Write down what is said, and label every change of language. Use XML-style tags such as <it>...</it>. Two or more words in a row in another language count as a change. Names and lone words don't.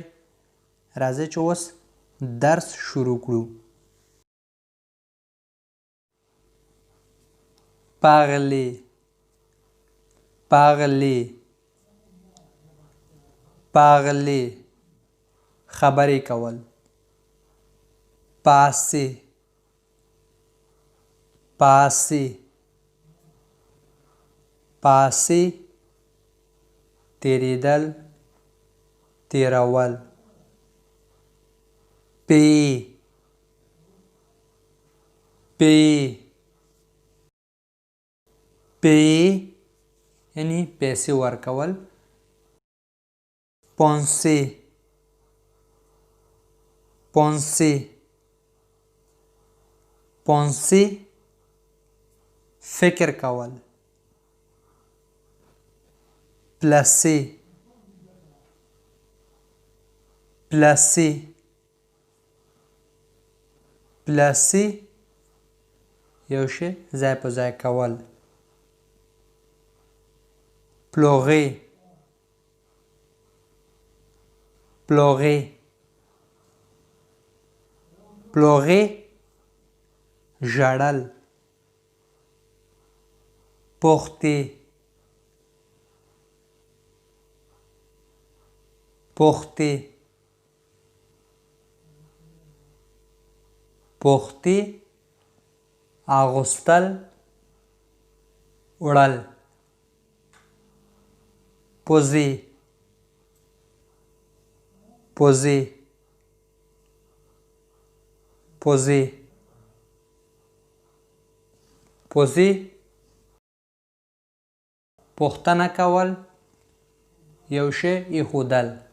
<ps>راځئ چې اوس درس شروع کړو.</ps> <fr>parler, parler, parler,</fr> <ps>خبرې کول.</ps> <fr>passer, passer, passer,</fr> <ps>تیریدل، تیرول.</ps> <fr>payer, payer, payer</fr> <ps>یعنی پیسې ورکول.</ps> <fr>penser, penser, penser</fr> <ps>فکر کول.</ps> <fr>placer, placer, placer</fr> <ps>یو شی ځای په ځای کول.</ps> <fr>pleurer, pleurer, pleurer ژړل. porter, porter, porter</fr> <ps>اغوستل، وړل.</ps> <fr>poser, poser, poser, poser</fr> <ps>پوښتنه کول، یو شی ایښودل.</ps>